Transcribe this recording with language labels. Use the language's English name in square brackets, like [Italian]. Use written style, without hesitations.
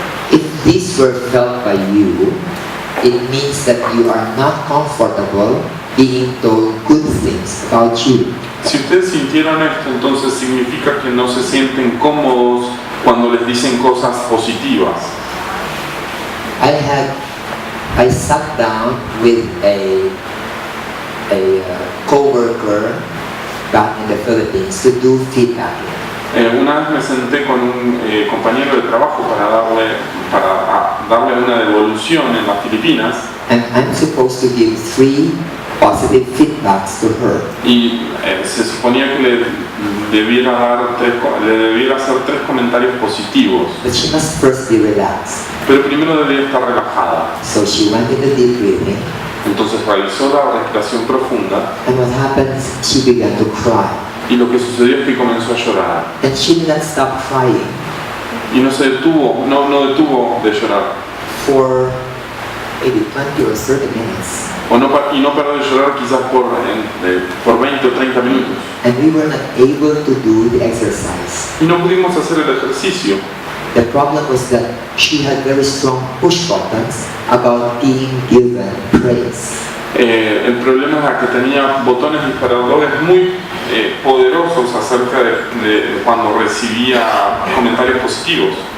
[English] If these were felt by you, it means that you are not comfortable being told good things about you. [Spanish] Si ustedes sintieron esto, entonces significa que no se sienten cómodos cuando les dicen cosas positivas. [English] I sat down with a co-worker back in the Philippines to do feedback. [Spanish] Una vez me senté con un compañero de trabajo para darle una devolución en las Filipinas. [English] And I'm supposed to give 3 positive feedbacks to her. [Spanish] Y se suponía que le debiera hacer 3 comentarios positivos. [English] But she must first be relaxed. [Spanish] Pero primero debería estar relajada. [English] So she went into deep breathing. [Spanish] Entonces realizó la respiración profunda. [English] And what happened is she began to cry. [Spanish] Y lo que sucedió es que comenzó a llorar. [English] And she didn't stop crying [Spanish] Y no detuvo de llorar. [English] for maybe 20 or 30 minutes. [Spanish] Y no paró de llorar quizás por 20 o 30 minutos. [English] And we were not able to do the exercise. [Spanish] Y no pudimos hacer el ejercicio. [English] The problem was that she had very strong push buttons about being given praise. [Spanish] El problema era que tenía botones disparadores muy poderosos acerca de cuando recibía comentarios positivos.